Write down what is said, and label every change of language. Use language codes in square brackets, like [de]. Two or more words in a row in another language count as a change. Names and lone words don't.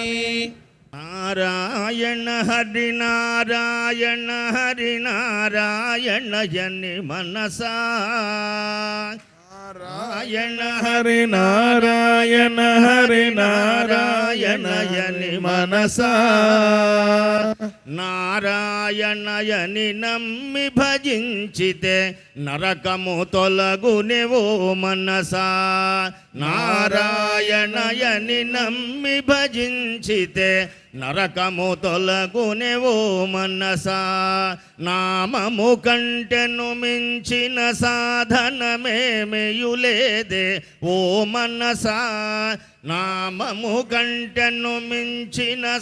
[sa] नारायण हरि नारायण हरि नारायण जनि मनसा नारायण हरि नारायण हरि नारायण जनि मनसा [te] నారాయణయని నమ్మి భజించితే నరకము తొలగునేవో మనసా నారాయణయని నమ్మి భజించితే నరకము తొలగునేవో మనసా నామము కంటెను మించిన సాధనమేమియులేదే ఓ మనసా నామము కంటెను మించిన